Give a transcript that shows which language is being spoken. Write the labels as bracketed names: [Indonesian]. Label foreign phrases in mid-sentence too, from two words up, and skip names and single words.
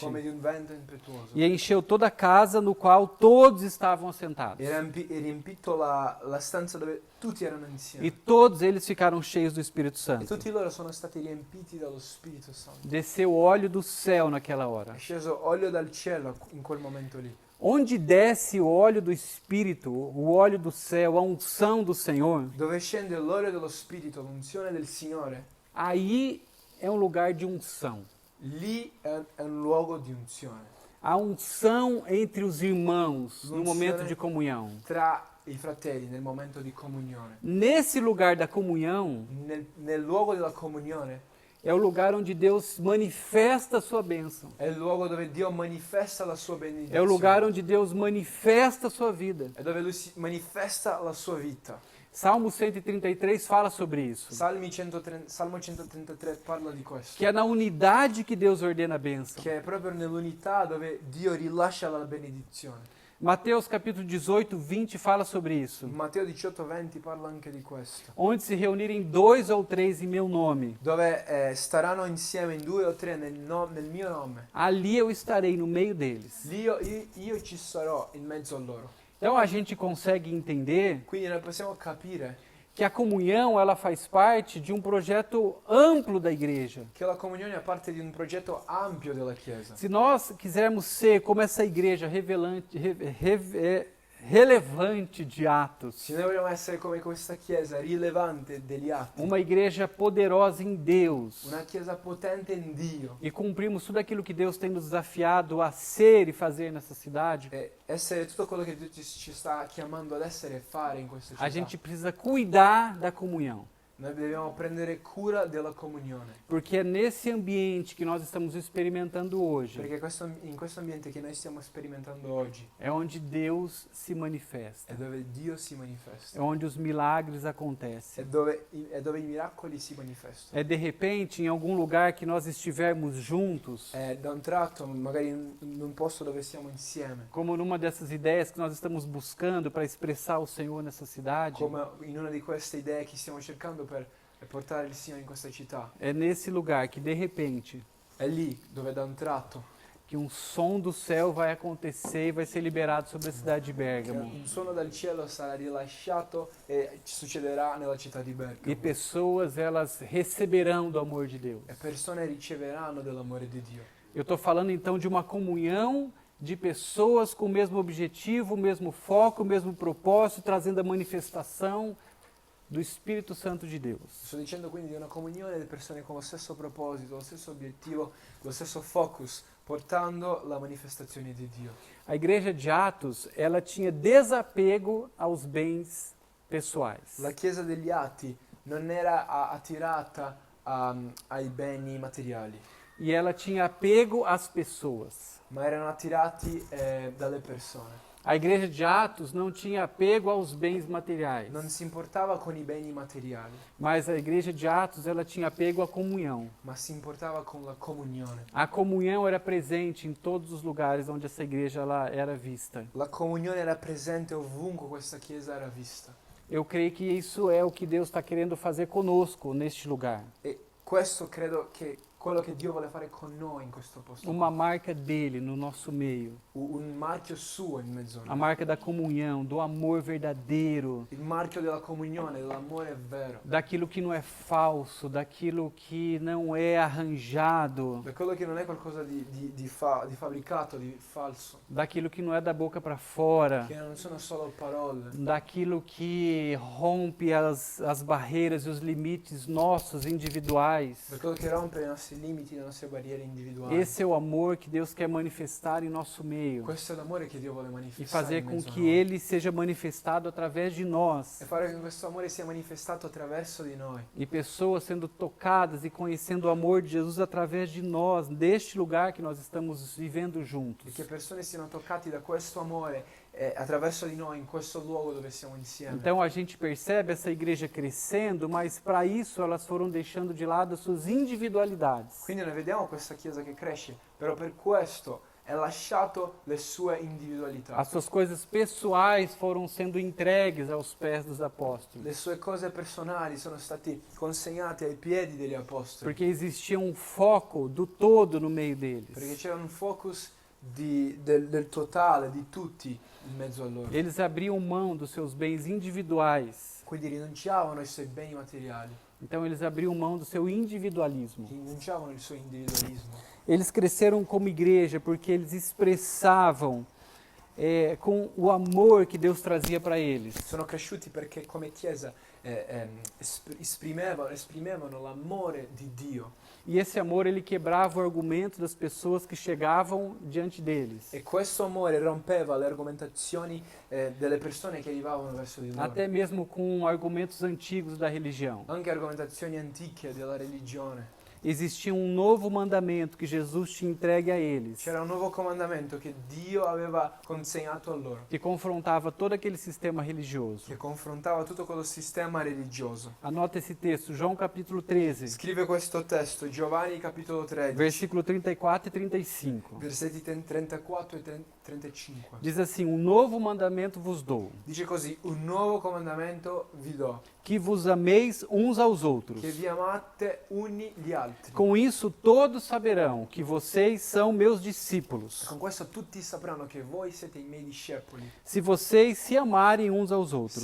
[Italian] come di un vento impetuoso. [Portuguese] e encheu toda a casa no qual todos estavam assentados. [Italian] E riempito la stanza dove tutti erano [Portuguese] E [Italian] insieme. [Portuguese] todos eles ficaram cheios do Espírito E Santo. [Italian] tutti loro sono stati riempiti dallo Spirito Santo. [Portuguese] Desceu óleo do céu naquela hora. [Italian] È sceso olio dal cielo in quel momento lì. [Portuguese] Onde desce o óleo do Espírito, o óleo do céu, a unção do Senhor, [Italian] Dove scende l'olio dello Spirito, l'unzione del Signore, [Portuguese] aí é um lugar de unção. [Italian] lì è un luogo di unzione. [Portuguese] A unção entre os irmãos no [Italian] Unzione [Portuguese] momento de comunhão. [Italian] Tra i fratelli nel momento di comunione. [Portuguese] Nesse lugar da comunhão [Italian] Nel luogo della comunione [Portuguese] é o lugar onde Deus manifesta a sua bênção. [Italian] è il luogo dove Dio manifesta la sua [Portuguese] É o [Italian] benedizione. [Portuguese] lugar onde Deus manifesta a sua vida. [Italian] È dove Lui si manifesta la sua vita. [Portuguese] Salmo 133 fala sobre isso. [Italian] Salmo 133 parla di questo. [Portuguese] Que é na unidade que Deus ordena a bênção. [Italian] Che è proprio nell'unità dove Dio rilascia la benedizione. [Portuguese] Mateus capítulo 18, 20 fala sobre isso. [Italian] Matteo 18:20 parla anche di questo. [Portuguese] Onde se reunirem dois ou três em meu nome, [Italian] Dove staranno insieme in 2 o 3 nel mio nome. [Portuguese] ali eu estarei no meio deles. [Italian] Lì io ci sarò in mezzo a loro. [Portuguese] Então a gente consegue entender [Italian] Quindi noi possiamo capire [Portuguese] que a comunhão ela faz parte de um projeto amplo da igreja. [Italian] che la comunione è parte di un progetto ampio della Chiesa. [Portuguese] Se nós quisermos ser como essa igreja relevante de Atos, [Italian] Se noi vogliamo essere come questa Chiesa rilevante degli atti, [Portuguese] uma igreja poderosa em Deus, [Italian] una Chiesa potente in Dio, [Portuguese] e cumprirmos tudo aquilo que Deus tem nos desafiado a ser e fazer nessa cidade, [Italian] e essere tutto quello che Dio ci sta chiamando ad essere e fare in questa città, [Portuguese] a gente precisa cuidar da comunhão. [Italian] noi dobbiamo prendere cura della comunione. [Portuguese] Porque é nesse ambiente que nós estamos experimentando hoje, [Italian] Perché in questo ambiente che noi stiamo sperimentando oggi [Portuguese] é onde Deus se manifesta, [Italian] è dove Dio si manifesta, [Portuguese] é onde os milagres acontecem. [Italian] è dove i miracoli si manifestano. [Portuguese] É de repente em algum lugar que nós estivermos juntos, [Italian] È da un tratto, magari in un posto dove siamo insieme, [Portuguese] como numa dessas ideias que nós estamos buscando para expressar o Senhor nessa cidade, [Italian] come in una di queste idee che stiamo cercando per portare il Signore in questa città. [Portuguese] é nesse lugar que de repente [Italian] È lì dove da un tratto [Portuguese] que um som do céu vai acontecer e vai ser liberado sobre a cidade de Bérgamo. [Italian] un suono dal cielo sarà rilasciato e ci succederà nella città di [Portuguese] E [Italian] Bergamo. [Portuguese] pessoas elas receberão do amor de Deus. [Italian] E persone riceveranno dell'amore di Dio. [Portuguese] Eu estou falando então de uma comunhão de pessoas com o mesmo objetivo, o mesmo foco, o mesmo propósito, trazendo a manifestação do Espírito Santo de Deus. [Italian] Sto dicendo quindi di una comunione di persone con lo stesso proposito, lo stesso obiettivo, lo stesso focus, portando la manifestazione di Dio. [Portuguese] A igreja de Atos, ela tinha desapego aos bens pessoais. [Italian] La Chiesa degli Atti non era attirata ai beni materiali, [Portuguese] E ela tinha apego às pessoas. [Italian] ma erano attirati dalle persone. [Portuguese] A igreja de Atos não tinha apego aos bens materiais. [Italian] Non si importava con i beni materiali, [Portuguese] Mas a igreja de Atos, ela tinha apego à comunhão. [Italian] ma si importava con la comunione. [Portuguese] A comunhão era presente em todos os lugares onde essa igreja ela era vista. [Italian] La comunione era presente ovunque questa Chiesa era vista. [Portuguese] Eu creio que isso é o que Deus está querendo fazer conosco neste lugar. [Italian] E questo credo che quello che Dio vuole fare con noi in questo posto. [Portuguese] uma marca dele no nosso meio. [Italian] Un marchio suo in mezzo a [Portuguese] A [Italian] noi. [Portuguese] marca da comunhão, do amor verdadeiro, [Italian] Il marchio della comunione, dell'amore vero. [Portuguese] daquilo que não é falso, daquilo que não é arranjado, [Italian] Da quello che non è qualcosa di fabbricato, di falso. [Portuguese] daquilo que não é da boca para fora, [Italian] Che non sono solo parole. [Portuguese] daquilo que rompe as barreiras e os limites nossos individuais. [Italian] Da quello che rompe i nostri limiti, le nostre barriere individuali. [Portuguese] Esse é o amor que Deus quer manifestar em nosso meio [Italian] Questo è l'amore che Dio vuole [Portuguese] e [Italian] manifestare [Portuguese] fazer [Italian] in [Portuguese] com [Italian] mezzo a [Portuguese] que [Italian] noi. [Portuguese] ele seja manifestado através de nós. [Italian] E fare che questo amore sia manifestato attraverso di noi. [Portuguese] E pessoas sendo tocadas e conhecendo o amor de Jesus através de nós, deste lugar que nós estamos vivendo [Italian] E [Portuguese] juntos. [Italian] che persone siano toccate da questo amore attraverso di noi in questo luogo dove siamo insieme. [Portuguese] Então a gente percebe essa igreja crescendo, mas para isso elas foram deixando de lado as suas individualidades. [Italian] Quindi noi vediamo questa chiesa che cresce, però per questo ha lasciato le sue individualità. [Portuguese] As suas coisas pessoais foram sendo entregues aos pés dos apóstolos. [Italian] Le sue cose personali sono state consegnate ai piedi degli apostoli. [Portuguese] Porque existia um foco do todo no meio deles. [Italian] Perché c'era un focus del totale, di tutti in mezzo a loro. [Portuguese] Eles abriam mão dos seus bens individuais. [Italian] Quindi rinunciavano ai suoi beni materiali, [Portuguese] Então eles abriam mão do seu individualismo. [Italian] rinunciavano al suo individualismo. [Portuguese] Eles cresceram como igreja porque eles expressavam com o amor que Deus trazia para eles. [Italian] Sono cresciuti perché come chiesa esprimevano l'amore di Dio. [Portuguese] E esse amor ele quebrava o argumento das pessoas que chegavam diante deles. [Italian] E questo amore rompeva le argomentazioni delle persone che arrivavano verso di loro. [Portuguese] Até mesmo com argumentos antigos da religião. [Italian] Anche argomentazioni antiche della religione. [Portuguese] Existia um novo mandamento que Jesus tinha entregue a eles, [Italian] C'era un nuovo comandamento che Dio aveva consegnato a loro, [Portuguese] que confrontava todo aquele sistema religioso. [Italian] che confrontava tutto quello sistema religioso. [Portuguese] Anota esse texto, João capítulo 13, [Italian] Scrive questo testo, Giovanni capitolo 13, [Portuguese] versículo 34 e 35. [Italian] versetti 34 e 35. [Portuguese] Diz assim: um novo mandamento vos dou, [Italian] Dice così, un nuovo comandamento vi do, [Portuguese] que vos ameis uns aos outros. [Italian] che vi amate uni gli altri. [Portuguese] Com isso todos saberão que vocês são meus discípulos, [Italian] Con questo tutti sapranno che voi siete i miei discepoli, [Portuguese] se vocês se amarem uns aos outros.